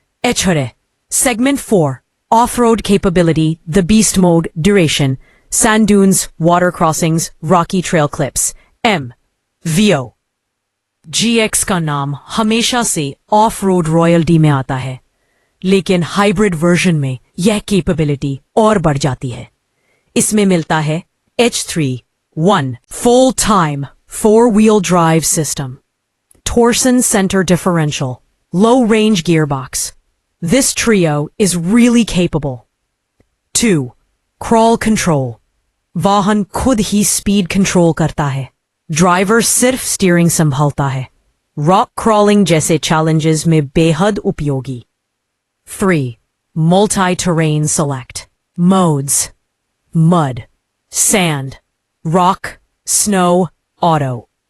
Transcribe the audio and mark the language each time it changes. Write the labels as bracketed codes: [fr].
[en] HRA, Segment 4, Off-Road Capability, The Beast Mode, Duration, Sand Dunes, Water Crossings, Rocky Trail Clips, M, VO। [hi] GX का नाम हमेशा से off-road royalty में आता है, लेकिन हाइब्रिड वर्जन में यह कैपेबिलिटी और बढ़ जाती है। इसमें मिलता है [en] H3-1 Full Time 4-Wheel Drive System, Torsen Center Differential, Low Range Gearbox. This trio is really capable. [hi] 2, Crawl Control, वाहन खुद ही स्पीड कंट्रोल करता है। ड्राइवर सिर्फ स्टीयरिंग संभालता है। रॉक क्रॉलिंग जैसे चैलेंजेस में बेहद उपयोगी। [en] 3. Multi-terrain select. Modes: mud, sand, rock, snow, auto.